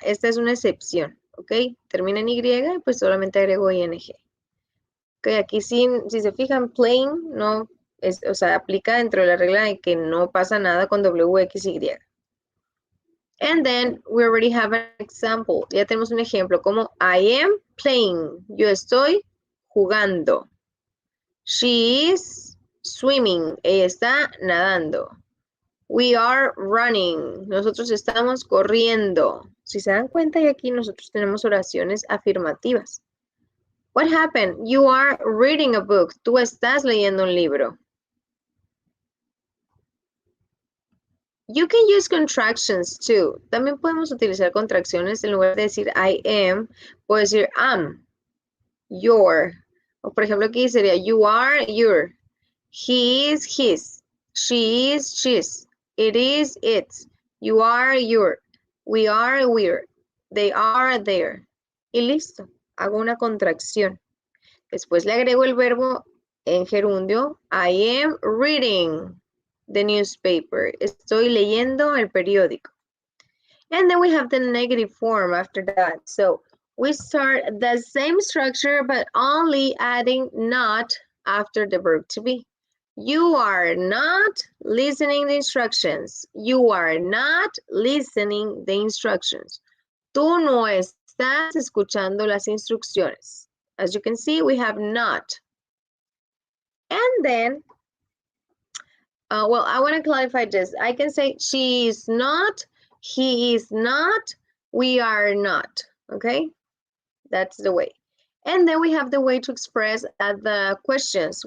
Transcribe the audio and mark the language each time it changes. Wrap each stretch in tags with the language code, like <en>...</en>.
<es>Esta es una excepción, ¿ok? Termina en Y, pues solamente agrego ing. Ok, aquí si se fijan, playing no es, o sea, aplica dentro de la regla de que no pasa nada con W, X, Y.</es> <en>And then we already have an example.</en> <es>Ya tenemos un ejemplo como</es> <en>I am playing.</en> <es>Yo estoy jugando.</es> <en>She is swimming.</en> <es>Ella está nadando.</es> <en>We are running.</en> <es>Nosotros estamos corriendo. Si se dan cuenta, y aquí nosotros tenemos oraciones afirmativas.</es> <en>What happened? You are reading a book.</en> <es>Tú estás leyendo un libro.</es> <en>You can use contractions too.</en> <es>También podemos utilizar contracciones en lugar de decir I am, puedo decir am, your. O por ejemplo aquí sería you are, your.</es> <en>He is, his. She is, she's. It is, its. You are, your. We are, we're. They are, their.</en> <es>Y listo. Hago una contracción. Después le agrego el verbo en gerundio.</es> <en>I am reading the newspaper.</en> <es>Estoy leyendo el periódico.</es> <en>And then we have the negative form after that. So we start the same structure, but only adding not after the verb to be. You are not listening the instructions. You are not listening the instructions.</en> <es>Tú no estás escuchando las instrucciones.</es> <en>As you can see, we have not. And then, well, I want to clarify this. I can say she is not, he is not, we are not, okay? That's the way. And then we have the way to express the questions.</en>